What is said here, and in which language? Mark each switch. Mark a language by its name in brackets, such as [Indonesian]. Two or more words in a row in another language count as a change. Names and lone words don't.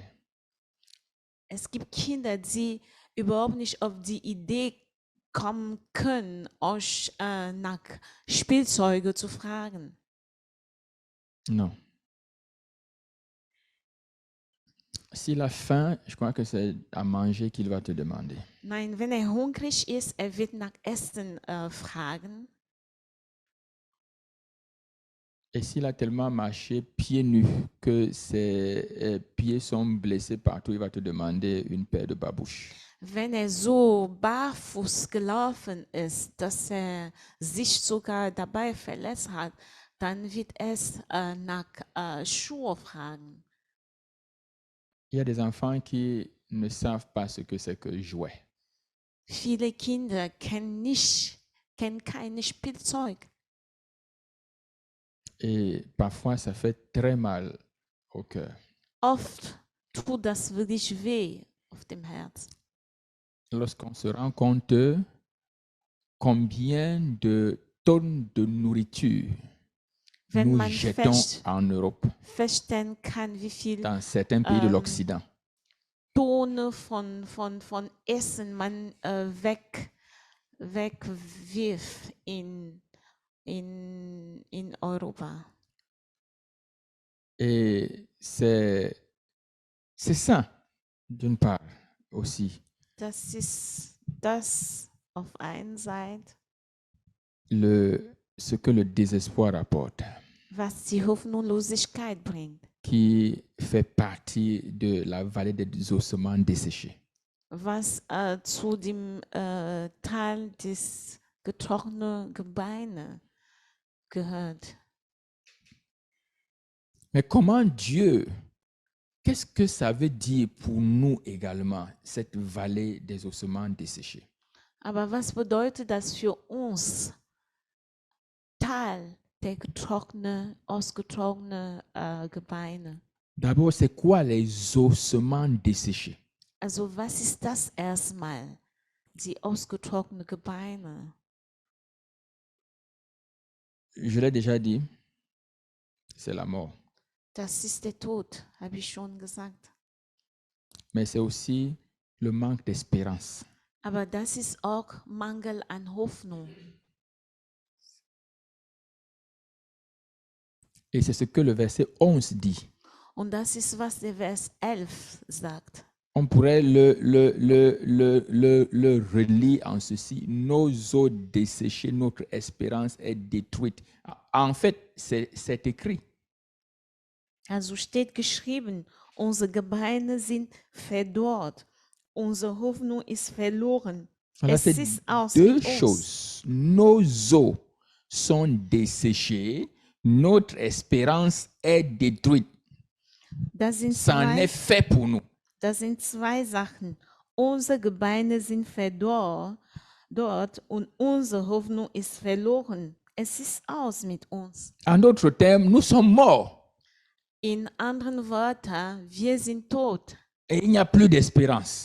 [German] Es gibt Kinder, die überhaupt nicht auf die Idee kommen können, euch nach Spielzeuge zu fragen. [French] Non. S'il a faim, je crois que c'est à manger qu'il va te demander. [German] Nein, wenn hungrig ist, wird nach Essen fragen. [French] Et s'il a tellement marché pieds nus que ses pieds sont blessés partout, il va te demander une paire de babouches. [German] Wenn so barfuß gelaufen ist, dass sich sogar dabei verletzt hat, dann wird es nach Schuhe fragen. [French] Il y a des enfants qui ne savent pas ce que c'est que jouet. [German] Viele Kinder kennen kein Spielzeug. [French] Et parfois, ça fait très mal au cœur. [German] Oft tut das wirklich weh auf dem Herz. [French] Lorsqu'on se rend compte combien de tonnes de nourriture [German] Wenn [French] nous [German] man [French] jetons en Europe, [German] feststellen kann, wie viel [French] dans certains pays de l'Occident. [German] Tonnen von Essen man wegwirft in Europa. [French] Et c'est ça, d'une part, aussi. [German] Das ist das auf einer Seite, [French] Ce que le désespoir apporte, [German] was die Hoffnungslosigkeit bringt, [French] qui fait partie de la vallée des ossements desséchés. [German] was zu dem Teil des getrockneten Gebeine gehört. [French] Mais comment Dieu, qu'est-ce que ça veut dire pour nous également, cette vallée des ossements desséchés? [German] Aber was bedeutet das für uns, Tal der ausgetrocknete Gebeine. [French] D'abord, c'est quoi les ossements desséchés? [German] Also was ist das erstmal? Die ausgetrockneten Gebeine. [French] Je l'ai déjà dit, c'est la mort. [German] Das ist der Tod, habe ich schon gesagt. [French] Mais c'est aussi le manque d'espérance. [German] Aber das ist auch Mangel an Hoffnung. [French] Et c'est ce que le verset 11 dit. [German] Und das ist, was der Vers 11 sagt. [French] On pourrait le relire en ceci. Nos os desséchés, notre espérance est détruite. En fait, c'est écrit. [German] Also steht geschrieben, unsere Gebeine sind verdorrt, unsere Hoffnung ist verloren. [French] Voilà, [German] Es [French] c'est [German] ist aus [French] deux [German] mit uns. [French] choses. Nos os sont desséchés, notre espérance est détruite. [German] Das sind, [French] Ça en est fait pour nous. [German] das sind zwei Sachen. Unsere Gebeine sind verdorrt und unsere Hoffnung ist verloren. Es ist aus mit uns. [French] En d'autres termes, nous sommes morts [German] In anderen Worten, wir sind tot [French] et il n'y a plus d'espérance.